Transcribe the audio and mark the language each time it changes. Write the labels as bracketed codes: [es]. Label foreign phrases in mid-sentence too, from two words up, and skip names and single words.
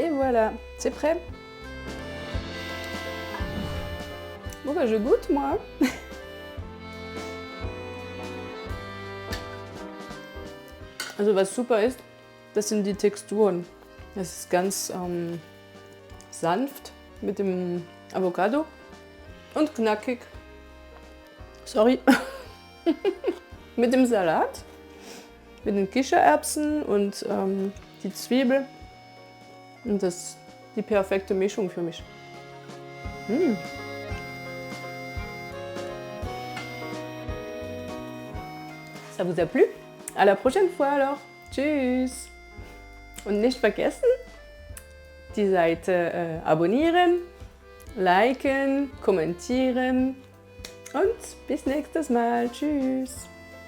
[fr] voilà, c'est prêt. Bon bah je goûte moi. [de] Also was super ist, das sind die Texturen. Es ist ganz sanft mit dem Avocado und knackig. Sorry. Mit dem Salat, mit den Kichererbsen und die Zwiebel. Und das ist die perfekte Mischung für mich. [fr] Ça vous a plu? À la prochaine fois alors. [de] Tschüss. Und nicht vergessen, die Seite abonnieren, liken, kommentieren und bis nächstes Mal. Tschüss.